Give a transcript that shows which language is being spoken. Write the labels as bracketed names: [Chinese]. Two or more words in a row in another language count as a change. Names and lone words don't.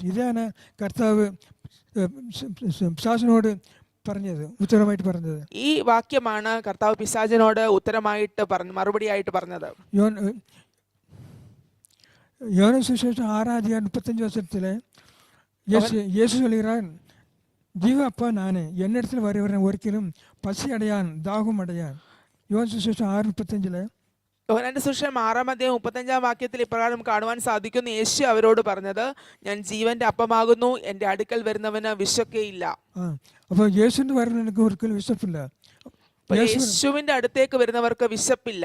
[Malayalam] ഇതാണ് കർത്താവ് പിശാചിനോട് പറഞ്ഞത്, ഉത്തരമായിട്ട് പറഞ്ഞത്. ഈ വാക്യമാണ് കർത്താവ് പിശാചിനോട് ഉത്തരമായിട്ട് മറുപടിയായിട്ട് പറഞ്ഞത്. യോഹന്നാൻ സുവിശേഷം 6-ാം അധ്യായം 35 വചനത്തില് യേശു [Tamil] சொல்கிறார், ஜீவ அப்பா நானே, என்னிடத்தில் வருகிறவன் ஒருக்கிலும் பசி அடையான் தாகம் அடையான். [Malayalam] യോഹന്നാൻ സുവിശേഷം 6:35 യോഹന്നാന്റെ സുവിശേഷം 6-ാം അധ്യായം 35-ാം വാക്യത്തിൽ ഇപ്രകാരം കാണുവാൻ സാധിക്കുന്നു, യേശു അവരോട് പറഞ്ഞത്, ഞാൻ ജീവന്റെ അപ്പമാകുന്നു, എന്റെ അടുക്കൽ വരുന്നവന് വിശക്കുകയില്ല. അപ്പോൾ യേശുവിന്റെ വരുന്നവർക്ക് ഒരിക്കലും വിശപ്പില്ല. യേശുവിന്റെ അടുത്തേക്ക് വരുന്നവർക്ക് വിശപ്പില്ല.